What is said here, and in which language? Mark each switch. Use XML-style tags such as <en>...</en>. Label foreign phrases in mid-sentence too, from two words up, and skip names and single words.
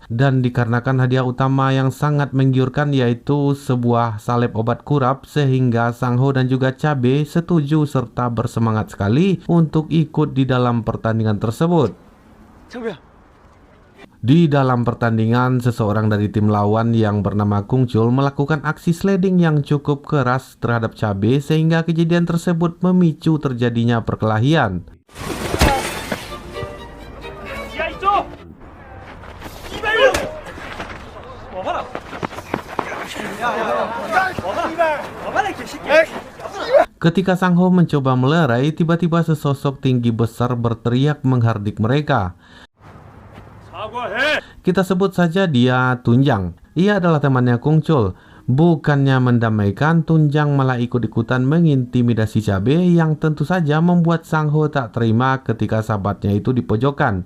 <id>Dan dikarenakan hadiah utama yang sangat menggiurkan yaitu sebuah salep obat kurap, sehingga Sang Ho dan juga Cabe setuju serta bersemangat sekali untuk ikut di dalam pertandingan tersebut.</id> <ko>장비야.</ko> <id>Di dalam pertandingan, seseorang dari tim lawan yang bernama Kung Chul melakukan aksi sliding yang cukup keras terhadap Cabe sehingga kejadian tersebut memicu terjadinya perkelahian.</id> <ko>야 이쪽! 이발요! 와봐라. 와봐라 이 개새끼.</ko> <id>Ketika Sang Ho mencoba melerai, tiba-tiba sesosok tinggi besar berteriak menghardik mereka. Kita sebut saja dia Tunjang. Ia adalah temannya Kung Chul. Bukannya mendamaikan, Tunjang malah ikut-ikutan mengintimidasi Cabe yang tentu saja membuat Sang Ho tak terima ketika sahabatnya itu dipojokkan.</id>